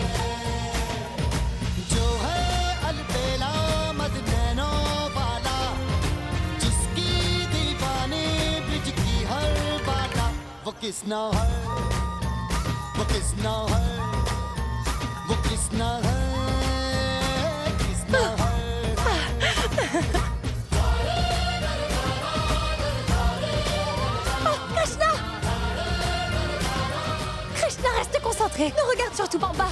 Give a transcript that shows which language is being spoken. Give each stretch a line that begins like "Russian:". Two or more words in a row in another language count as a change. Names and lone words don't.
Hindi: जो है अलबेला मद नैनों वाला जिसकी दीवानी ब्रिज की हर बाला वो किसना है वो किसना है वो किसना है किसना है
French: Krishna! Krishna, reste concentré. Ne regarde surtout pas en bas.